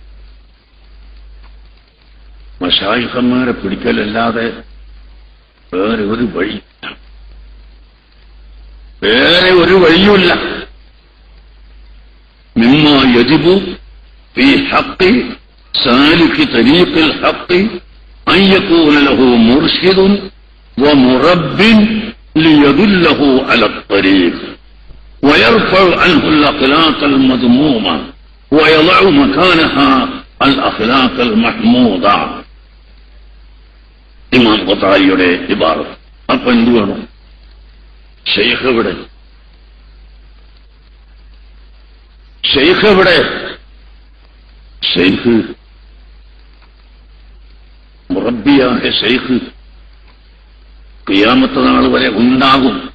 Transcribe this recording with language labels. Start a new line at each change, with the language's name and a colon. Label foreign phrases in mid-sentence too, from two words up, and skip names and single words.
Malayalam: മശായിഖന്മാരെ പിടിക്കലല്ലാതെ വേറെ ഒരു വഴി, വേറെ ഒരു വഴിയുമില്ല.
Arabic: مما يجب في حق سالك طريق الحق أن يكون له مرشد ومرب ليدله على الطريق ويرفع عنه الأخلاق المذمومة ويضع مكانها الأخلاق المحمودة.
Malayalam: ഇമാം ഖത്തായിയുടെ ഇബാറത്ത്. അപ്പൊ എന്ത് വേണം? ശൈഖ് എവിടെ? ശൈഖ് എവിടെ? ശൈഖ് മുറബ്ബിയായ ശൈഖ് ഖിയാമത്ത് നാൾ വരെ ഉണ്ടാകും.